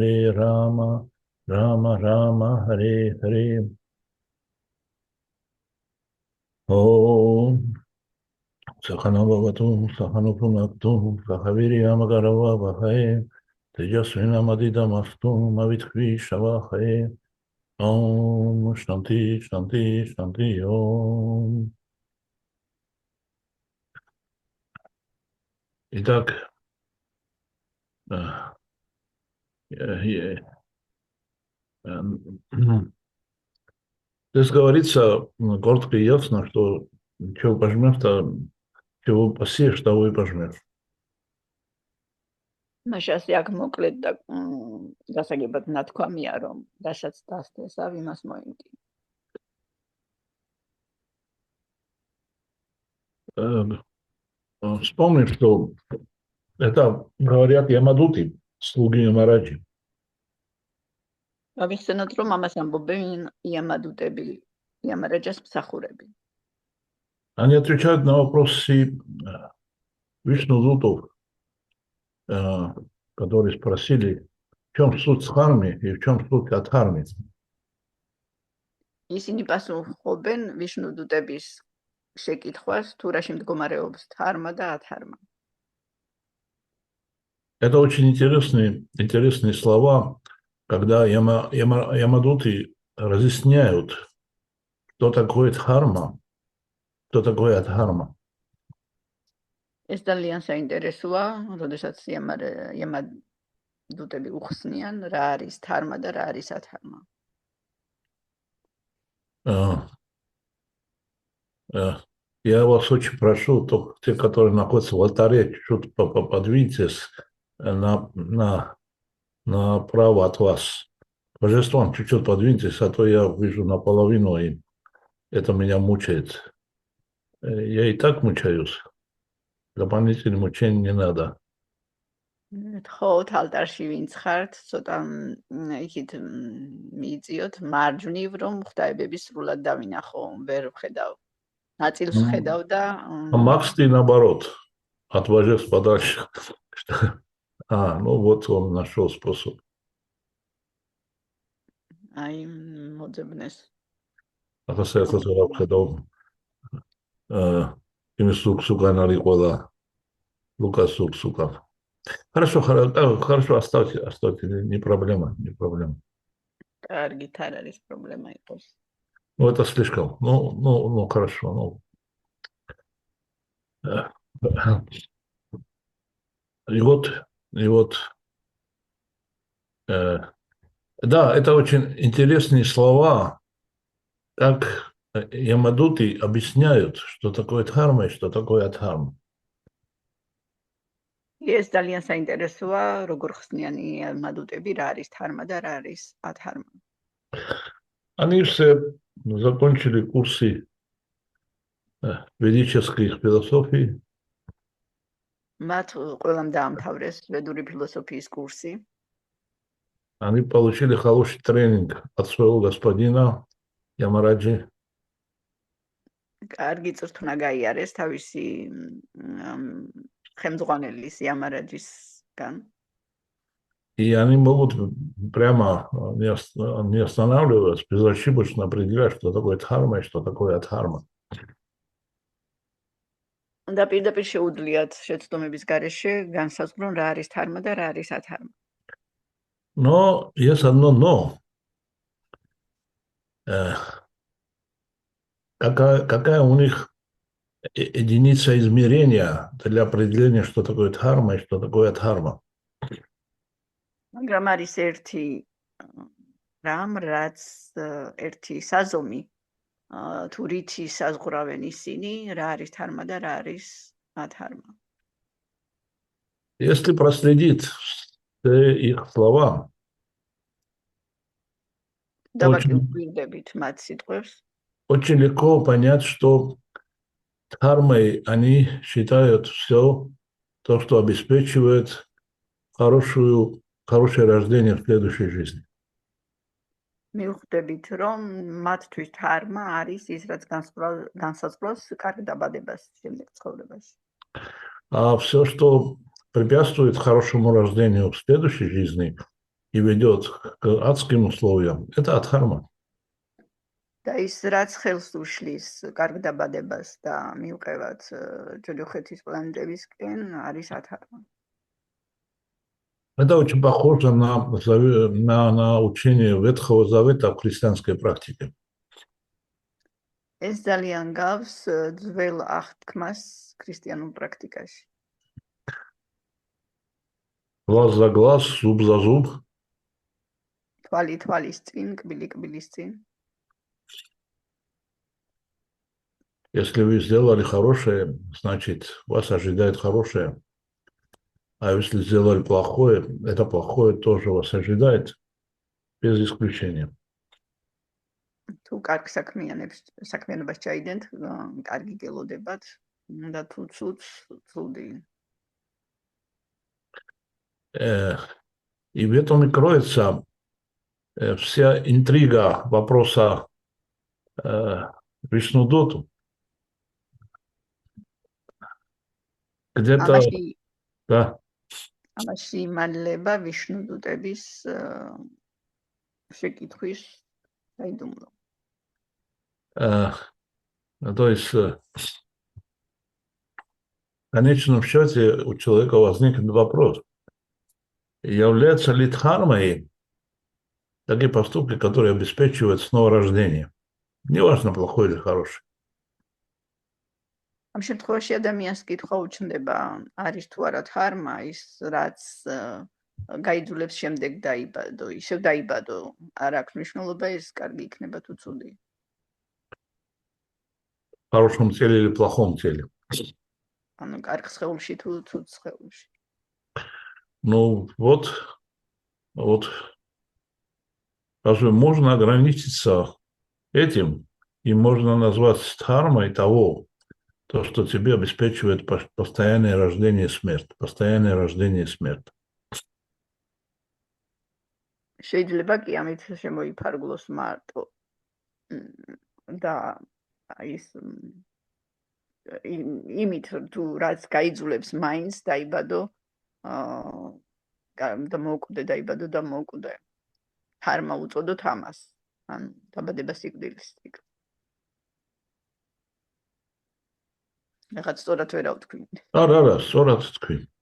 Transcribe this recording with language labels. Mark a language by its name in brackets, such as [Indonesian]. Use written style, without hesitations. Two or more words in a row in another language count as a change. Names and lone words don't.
[Sanskrit] Rama Hare Hare Om Sakhana Bhavatu Sakhana Punaktu Sakhaviriyam Garava Bhaye Tejasvina Madidamastu Mavitkvi Shavahaye Om Shanti Shanti Shanti Om. [Russian] Итак, здесь говорится коротко и ясно, что чего пожмешь, то чего посеешь, того и пожмешь. [Georgian] მაშასი აქ მოკლედ და გასაგებად ნათქვამია, რომ რასაც დასთესავ, იმას მოიმკი. [Russian] Вспомни, что это говорят Ямадути, слуги Ямараджи. [Georgian] გავიხსენოთ, რომ ამას ამბობენ იამადუტები, იამარაჯას მსახურები. [Russian] Они отвечают на вопросы Вишну-дутов, которые спросили, в чем суть Дхармы и в чем суть Адхармы. [Georgian] ისინი პასუხობენ ვიშნუდუტების შეკითხვას, თუ რაში მდგომარეობს დჰარმა და ადჰარმა. [Russian] Это очень интересные слова, когда Ямадути разъясняют, что такое Дхарма, что такое Адхарма. [Georgian] ეს ძალიან საინტერესოა, როდესაც იამადუტები უხსნიან, რა არის დჰარმა და რა არის ადჰარმა. [Russian] Я вас очень прошу, только те, которые находятся в алтаре, чуть-чуть подвиньтесь направо от вас. Божеством чуть-чуть подвиньтесь, а то я вижу наполовину, и это меня мучает. Я и так мучаюсь. Дополнительных мучений не надо. [Georgian] ხო, ალტარში ვინც ხართ, цота იქით მიიწიოთ მარჯვნივ, რომ ღვთაებები срულად დავინახო, ვერ ვხედავ. ნაწილს ვხედავ და [Russian] Макс, ты наоборот, от божеств подальше. Ну вот он нашел способ. [Georgian] აი მოძებნეს. ახლა საერთოდ არ ვხედავ იმის სუკსუკან არის ყველა Лукас суксукан. [Russian] Хорошо, оставьте, не проблема. [Georgian] კარგით, არ არის პრობლემა იყოს. [Russian] Ну, это слишком. Ну, хорошо. И вот, да, это очень интересные слова, как Ямадути объясняют, что такое дхарма и что такое адхарма. [Georgian] ეს ძალიან საინტერესოა, როგორ ხსნიან იამადუტები, რა არის დჰარმა და რა არის ადჰარმა. [Russian] Они все закончили курсы ведической философии. [Georgian] მათ ყველამ დაამთავრეს ვედური ფილოსოფიის курсы. [Russian] Они получили хороший тренинг от своего господина Ямараджи. [Georgian] კარგი წვრთნა გაიარეს თავისი ხელმძღვანელის ямараджისგან. [Russian] И они могут прямо не останавливаться, безошибочно определять, что такое дхарма и что такое адхарма. [Georgian] და პირდაპირ შეუძლიათ შეცდომების გარეშე განსაზღვრონ რა არის დჰარმა და რა არის ადჰარმა. [Russian] Но есть одно но. Какая у них единица измерения для определения, что такое дхарма и что такое адхарма? [Georgian] მაგრამ არის ერთი რამ, რაც ერთი საზომი, თუ რითი საზღვრავენ ისინი, რა არის დჰარმა და რა არის ადჰარმა. [Russian] Если проследить все их слова, [Georgian] დავაკვირდებით მათ სიტყვებს, [Russian] очень легко понять, что дхармой они считают все то, что обеспечивает хорошее рождение в следующей жизни. [Georgian] მივხვდებით, რომ მათთვის დჰარმა არის ის, რაც განსაზღვრავს კარგ დაბადებას შემდეგ ცხოვრებაში. [Russian] А все, что препятствует хорошему рождению в следующей жизни и ведет к адским условиям, это адхарма. [Georgian] და ის, რაც ხელს უშლის კარგ დაბადებას და მივყევათ ჯოჯოხეთის პლანეტებისკენ, არის ადჰარმა. [Russian] Это очень похоже на учение Ветхого Завета в христианской практике. [Georgian] ეს ძალიან გავს ძველ აღთქმას ქრისტიანულ პრაქტიკაში. [Russian] Глаз за глаз, зуб за зуб. [Georgian] თვალი თვალის წილ, კბილი კბილის წილ. [Russian] Если вы сделали хорошее, значит, вас ожидает хорошее. А если сделали плохое, это плохое тоже вас ожидает, без исключения. [Georgian] თუ კარგ საქმიანობას ჩაიდენთ, კარგი გელოდებათ და თუ ცუდი. [Russian] И в этом и кроется вся интрига вопроса Вишнудоту. Где-то, да. [Georgian] ამაში მალება ვიშნუდუტების შეკითხვის საიდუმლო. [Russian] То есть, в конечном счете у человека возникнет вопрос, являются ли дхармой такие поступки, которые обеспечивают снова рождение. Неважно, плохой или хороший. [Georgian] ამ შემთხვევაში ადამიანს კითხვა უჩნდება, არის თუ არა დჰარმა ის, რაც გაიძულებს შემდეგ დაიბადო, ისევ დაიბადო, არ აქვს მნიშვნელობა ის კარგი იქნება თუ ცუდი. [Russian] В хорошем теле или плохом теле. [Georgian] ანუ კარგ სხეულში თუ ცუდ სხეულში. [Russian] Ну, вот, разве можно ограничиться этим, и можно назвать дхармой того, то, что тебе обеспечивает постоянное рождение и смерть. Постоянное рождение и смерть. [Georgian] შეიძლება კი ამით შემოიფარგლოს მარტო და ის იმით თუ რაც გაიძულებს მაინც დაიბადო და მოუკვდე დჰარმა უწოდოთ ამას ან დაბადება სიკვდილის ციკლი. რაღაც სწორად ვერ ავთქვი. Да, სწორად თქვი.